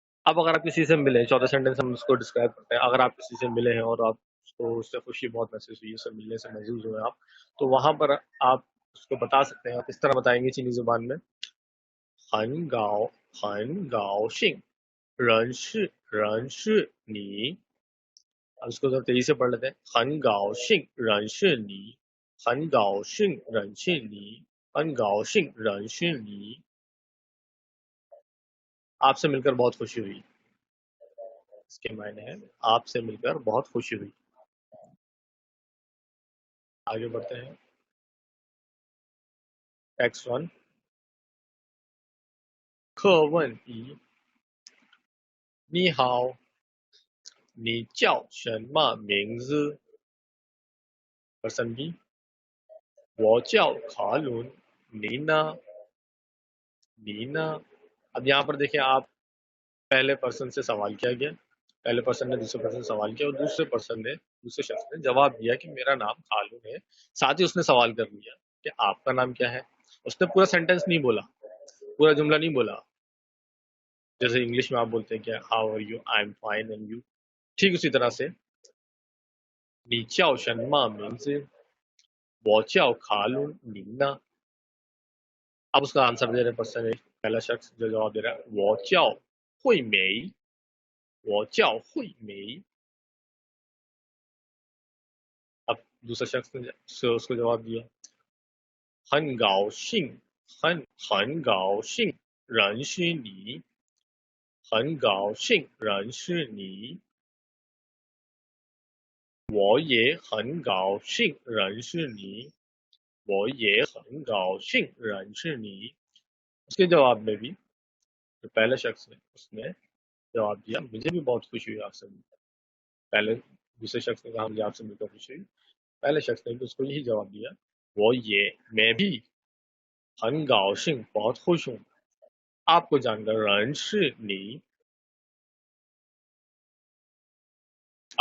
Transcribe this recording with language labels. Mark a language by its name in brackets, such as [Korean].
[Hindi] अब अगर आप किसी से मिले, चौथा सेंटेंस हम उसको डिस्क्राइब करते हैं। अगर आप किसी से मिले हैं और आप उसको, उससे खुशी बहुत महसूस हुई, उससे मिलने से महसूस हुए आप, तो वहां पर आप उसको बता सकते हैं। आप इस तरह बताएंगे चीनी जुबान में, [Chinese] 很高兴认识你। [Hindi] अब इसको जरा तेजी से पढ़ लेते हैं, [Chinese] 很高兴认识你，很高兴认识你，很高兴认识你। [Hindi] आपसे मिलकर बहुत खुशी हुई, इसके मायने हैं आपसे मिलकर बहुत खुशी हुई। आगे बढ़ते हैं। [Chinese] टेक्स्ट 1, 课问一，你好，你叫什么名字？ [Hindi] person B, [Chinese] 我叫卡伦，你呢？你呢? [Hindi] अब यहाँ पर देखिए, आप पहले पर्सन से सवाल किया गया, पहले पर्सन ने दूसरे पर्सन से सवाल किया और दूसरे शख्स ने जवाब दिया कि मेरा नाम खालू है। साथ ही उसने सवाल कर लिया कि आपका नाम क्या है। उसने पूरा सेंटेंस नहीं बोला, पूरा जुमला नहीं बोला, जैसे इंग्लिश में आप बोलते हैं कि [English] How are you, I am fine, and you. [Hindi] ठीक उसी तरह से, [Chinese] 你叫什么名字？我叫卡鲁琳娜। [Hindi] अब उसका आंसर दे रहे पर्सन एक, पहला शख्स जो जवाब दे रहा है, [Chinese] 我叫惠美，我叫惠美। [Hindi] अब दूसरा शख्स ने उसको जवाब दिया, [Chinese] 很高兴，很高兴认识你，很高兴认识你。我也很高兴认识你，我也很高兴认识你। [Hindi] उसके जवाब में भी जो पहले शख्स है उसने जवाब दिया, मुझे भी बहुत खुशी हुई आपसे मिलकर। पहले दूसरे शख्स ने कहा मुझे आपसे मिलकर खुशी हुई, पहले शख्स ने भी उसको यही जवाब दिया, वो ये, मैं भी, [Chinese] 很高兴 [Hindi] बहुत खुश हूँ आपको जानकर, [Chinese] 认识你।